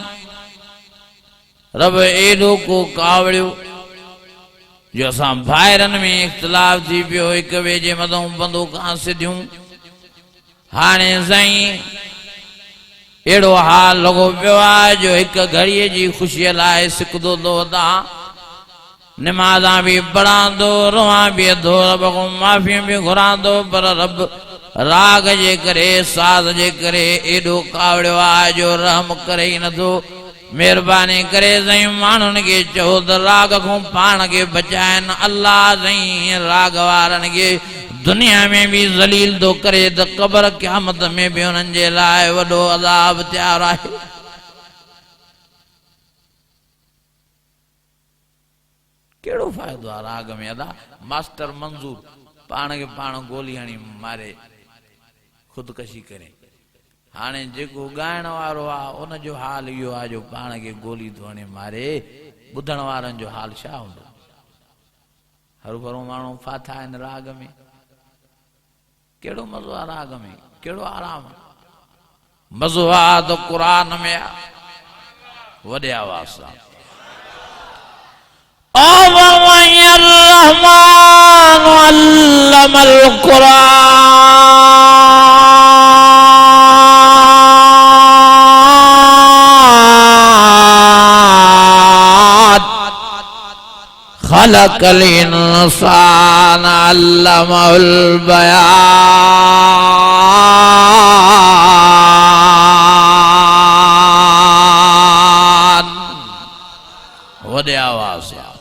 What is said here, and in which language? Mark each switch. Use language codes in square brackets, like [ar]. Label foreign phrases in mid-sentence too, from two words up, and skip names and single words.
[sd] रब एॾो को कावड़ियो जो असां भाइरनि में इख़्तिलाफ़ थी पियो, हिक ॿिए जे मथां बंदूकां सिधियूं। हाणे साईं एड़ो हाल लॻो पियो आहे जो हिक घड़ीअ जी ख़ुशीअ लाइ सिकदो थो वधा, नमाज़ा भी पढ़ा दो रोआ भी दो रब को माफ़ी भी घुरा दो पर रब राग जे करे साज जे करे एडो कावड़ो आ जो रहम करे ही न दो मेहरबानी करे सही मानुन के चो त राग को पान के बचाएन अल्लाह सही राग वारन के दुनिया में भी जलील दो करे त कब्र क़यामत में भी उनन जे लाए वडो अज़ाब तैयार आहे। केड़ो फायदो आ राग में अदा मास्टर मंजूर पान के पान गोली हणी मारे खुदकशी करे हाने जेको गायण वारो आ उन जो हाल यो आ जो पान के गोली तो हणे मारे बुधण वारन जो हाल छा हुंदो। हर भरो मानो फाथा इन राग में केड़ो मज़ो आ राग में केड़ो आराम मज़ो आ तो कुरान में आ वडे आवाज सां [ar] رحمن علم القرآن خلق الإنسان علمه البيان [sd] वडे आवाज से